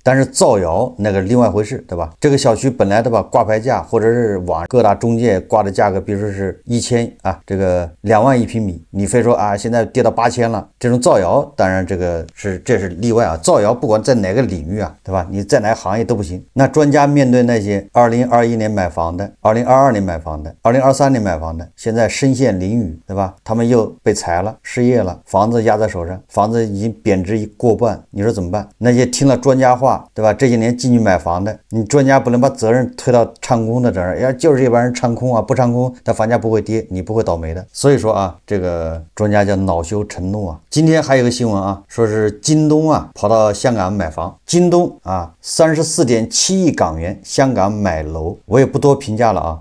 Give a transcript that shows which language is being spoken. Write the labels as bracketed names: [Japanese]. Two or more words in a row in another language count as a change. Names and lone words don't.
[Chinese] 但是造謠那個另外回事，對吧？這個小區本來的吧掛牌價或者是網各大中介掛的價格，比如說是1000啊，這個2萬1平米，你非說啊現在跌到8000了，這種造謠當然這是例外啊，造謠不管在哪個領域啊，對吧？你在哪個行業都不行。那專家面對那些2021年買房的、2022年買房的、2023年買房的，現在身陷囹圄，對吧？他們又被裁了，失業了，房子压在手上，房子已经貶值過半，你說怎麼辦？那些聽了專家話，對吧？這些年進去買房的，你專家不能把責任推到唱空的這兒，要就是這幫人唱空啊，不唱空，但房價不會跌，你不會倒霉的。所以說啊，這個專家叫惱羞成怒啊。今天還有個新聞啊，說是京東啊跑到香港買房，京東啊34.7億港元香港買樓，我也不多評價了啊。